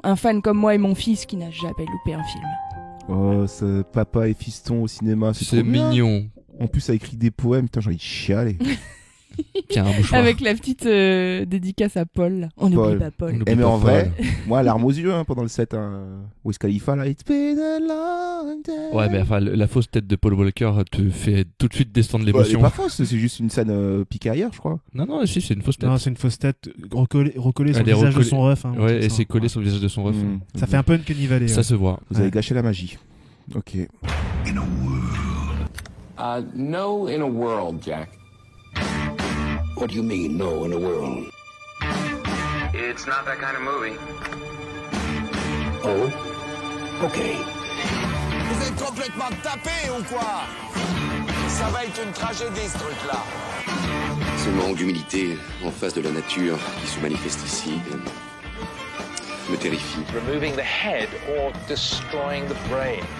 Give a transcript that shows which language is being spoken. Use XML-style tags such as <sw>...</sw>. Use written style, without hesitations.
<fr>Un fan comme moi et mon fils qui n'a jamais loupé un film. Oh, ce papa et fiston au cinéma, c'est trop bien. Mignon. En plus, ça écrit des poèmes, putain, j'ai envie de chialer. Qui a un mouchoir. Avec la petite dédicace à Paul. Là. On n'oublie pas Paul. Mais en vrai, moi, larmes aux yeux pendant le set. Wiz Khalifa, là, It's been a long day. Ouais, mais enfin, la fausse tête de Paul Walker te fait tout de suite descendre l'émotion. Elle est pas fausse, c'est juste une scène piquée ailleurs, je crois. Non, si, c'est une fausse tête. Non, c'est une fausse tête recollée sur le visage de son ref. Ouais, et c'est collé sur le visage de son ref. Ça fait un peu Uncanny Valley. Ça se voit. Vous avez gâché la magie. Ok.</fr> <en>In a world. No, in a world, Jack. What do you mean, no, in a world? It's not that kind of movie. Oh? Okay.</en> <fr>Vous êtes complètement tapés ou quoi? Ça va être une tragédie, ce truc-là. Ce manque d'humilité en face de la nature qui se manifeste ici me terrifie.</fr> <en>Removing the head or destroying the brain.</en>